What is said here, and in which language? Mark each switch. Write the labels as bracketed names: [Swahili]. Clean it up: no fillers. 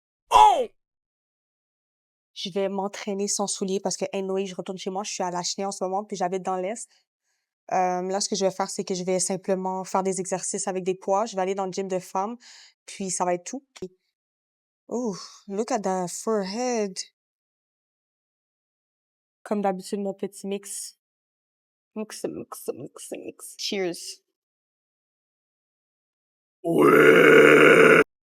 [French] Oh! Je vais m'entraîner sans souliers parce que anyway, je retourne chez moi. Je suis à la Chenille en ce moment, puis j'habite dans l'Est. Là, ce que je vais faire, c'est que je vais simplement faire des exercices avec des poids. Je vais aller dans le gym de femmes, puis ça va être tout. [English] Oh, look at that forehead. [French] Comme d'habitude, mon petit mix. Mix. Cheers. Ouais.